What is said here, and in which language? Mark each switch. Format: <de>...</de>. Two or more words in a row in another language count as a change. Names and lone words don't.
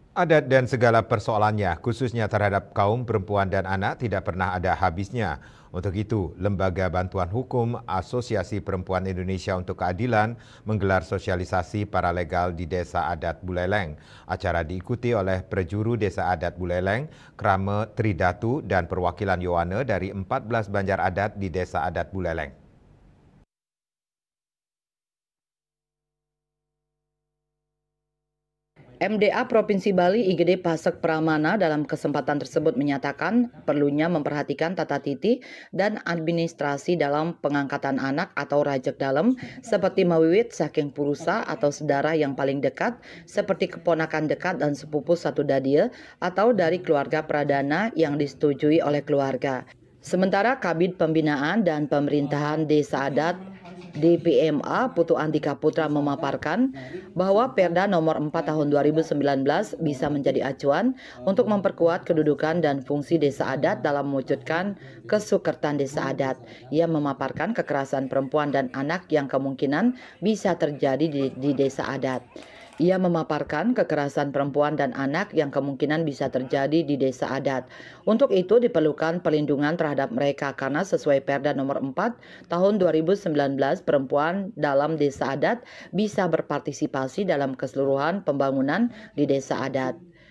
<id>Adat dan segala persoalannya, khususnya terhadap kaum perempuan dan anak, tidak pernah ada habisnya. Untuk itu, Lembaga Bantuan Hukum Asosiasi Perempuan Indonesia untuk Keadilan menggelar sosialisasi paralegal di Desa Adat Buleleng. Acara diikuti oleh prejuru Desa Adat Buleleng, Krame Tridatu, dan perwakilan Yowane dari 14 Banjar Adat di Desa Adat Buleleng. MDA Provinsi Bali IGD Pasek Pramana dalam kesempatan tersebut menyatakan perlunya memperhatikan tata titi dan administrasi dalam pengangkatan anak atau rajak dalam seperti</id> <ban>mawiwit saking purusa</ban> <id>atau sedara yang paling dekat seperti keponakan dekat dan sepupu satu dadia atau dari keluarga pradana yang disetujui oleh keluarga. Sementara Kabid Pembinaan dan Pemerintahan Desa Adat DPMA Putu Antika Putra memaparkan bahwa Perda nomor 4 tahun 2019 bisa menjadi acuan untuk memperkuat kedudukan dan fungsi desa adat dalam mewujudkan kesukertan desa adat. Ia memaparkan kekerasan perempuan dan anak yang kemungkinan bisa terjadi di desa adat. Ia memaparkan kekerasan perempuan dan anak yang kemungkinan bisa terjadi di desa adat. Untuk itu diperlukan perlindungan terhadap mereka karena sesuai Perda nomor 4 tahun 2019 perempuan dalam desa adat bisa berpartisipasi dalam keseluruhan pembangunan di desa adat.</id>